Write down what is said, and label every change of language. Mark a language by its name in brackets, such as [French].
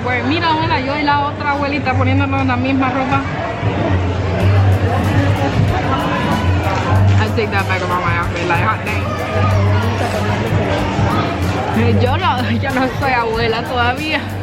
[Spanish] Where mira, abuela, yo y la otra abuelita poniéndonos la misma ropa. [English] I take that back about my outfit, like hot dang. [Spanish] Yo no soy abuela todavía.